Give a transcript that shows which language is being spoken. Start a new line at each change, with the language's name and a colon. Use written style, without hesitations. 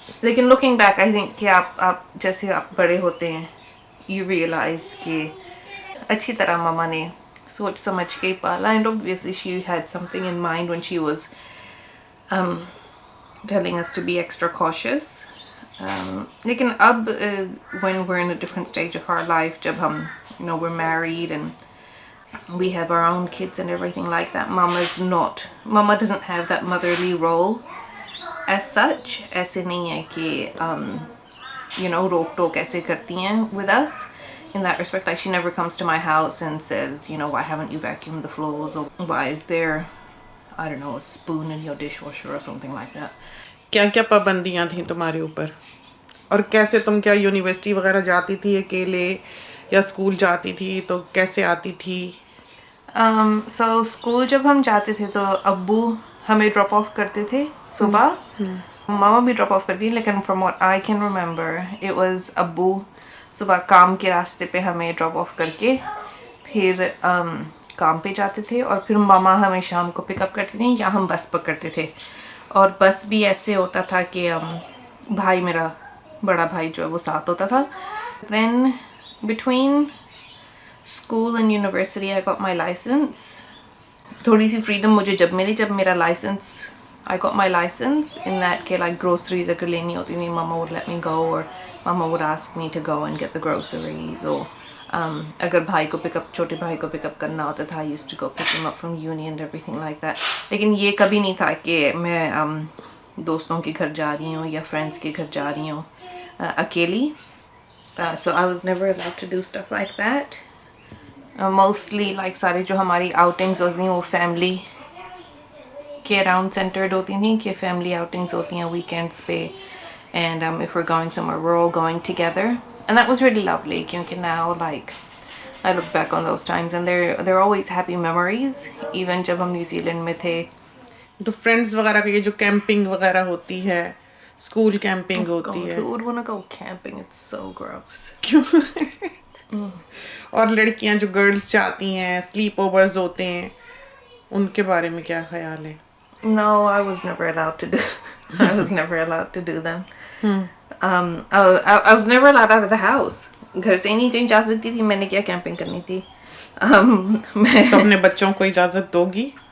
English: लेकिन looking back, I think
Hindi: कि आप जैसे आप बड़े होते हैं,
English: you realize
Hindi: कि अच्छी तरह मामा ने सोच समझ के पाला,
English: and obviously she had something in mind when she was telling us to be extra cautious.
Hindi: लेकिन अब
English: when we're in a different stage of our life,
Hindi: जब हम,
English: you know, we're married and we have our own kids and everything like that, mama doesn't have that motherly role as such.
Hindi: ऐसे नहीं है कि
English: you know,
Hindi: रोक टोक ऐसे करती हैं
English: with us in that respect. Like, she never comes to my house and says, you know, why haven't you vacuumed the floors, or why is there, I don't know, a spoon in your dishwasher or something like that.
Hindi: क्या क्या पाबंदियां थी तुम्हारे ऊपर, और कैसे तुम क्या यूनिवर्सिटी वगैरह जाती थी अकेले या स्कूल जाती थी तो कैसे आती थी? So स्कूल जब हम जाते थे तो अब्बू हमें ड्रॉप ऑफ करते थे सुबह, मामा भी ड्रॉप ऑफ करती, लेकिन
English: from what I can remember it was
Hindi: अब्बू सुबह काम के रास्ते पे हमें ड्रॉप ऑफ करके फिर काम पे जाते थे, और फिर मामा हमें शाम को पिकअप करती थी या हम बस पकड़ते थे. और बस भी ऐसे होता था कि भाई, मेरा बड़ा भाई जो है वो साथ होता था.
English: Then between school and university I got my license.
Hindi: थोड़ी सी
English: freedom
Hindi: मुझे जब मिली, जब मेरा
English: license, I got my license, in that के like groceries
Hindi: अगर लेनी होती थी,
English: mama would let me go, or mama would ask me to go and get the groceries, or
Hindi: अगर भाई को पिकअप, छोटे भाई को पिकअप करना होता था,
English: I used to go pick him up from uni and everything like that.
Hindi: लेकिन ये कभी नहीं था कि मैं दोस्तों के घर जा रही हूँ या फ्रेंड्स के घर जा रही हूँ अकेली.
English: So I was never allowed to do stuff like that. Mostly like
Hindi: सारे जो हमारी
English: outings होती हैं वो family के around centered होती थी, कि family outings होती हैं weekends पे, and if we're going somewhere we're all going together, and that was really lovely क्योंकि now like I look back on those times and they're always happy memories, even
Hindi: जब हम New Zealand में थे. तो friends वगैरह की ये जो कैंपिंग वगैरह होती है, स्कूल कैंपिंग होती है,
English: Who would want to go camping? It's so gross.
Hindi: क्यों? और लड़कियां जो गर्ल्स जाती हैं, स्लीप ओवर्स होते हैं, उनके बारे में क्या ख्याल है?
English: No, I was never allowed to do. I was never allowed to do them. I was never allowed out of the house.
Hindi: घर से नहीं कहीं जा सकती थी. मैंने क्या कैंपिंग करनी थी? तो अपने बच्चों को इजाजत दोगी?